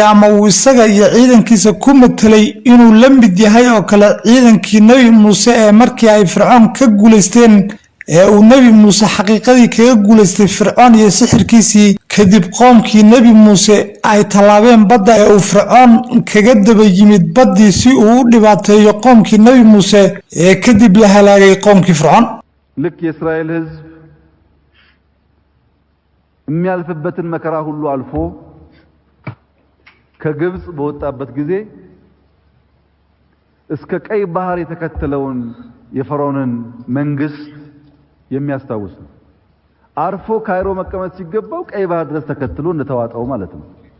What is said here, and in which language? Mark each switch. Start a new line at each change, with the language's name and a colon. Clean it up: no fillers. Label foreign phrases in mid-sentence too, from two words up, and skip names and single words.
Somali: ama uu isaga iyo ciidankiisa ku matelay inuu la mid yahay oo kale ciidankii nebi muuse ee markii ay fircoon ka guulaysteen ee uu nebi muuse xaqiiqadii kaga guulaystay fircoon iyo sixirkiisii kadib qoomkii nebi muuse ay tallaabeen badda ee uu fircoon kaga daba yimid baddii si uu u dhibaateeyo qoomkii nebi muuse ee kadib la halaagay qoomkii fircoon
Amharic: ልክ የእስራኤል ሕዝብ የሚያልፍበትን መከራ ሁሉ አልፎ ከግብጽ በወጣበት ጊዜ እስከ ቀይ ባህር የተከተለውን የፈርዖንን መንግስት የሚያስታውስ ነው። አርፎ ካይሮ መቀመጥ ሲገባው ቀይ ባህር ድረስ ተከትሎ እንደተዋጣው ማለት ነው።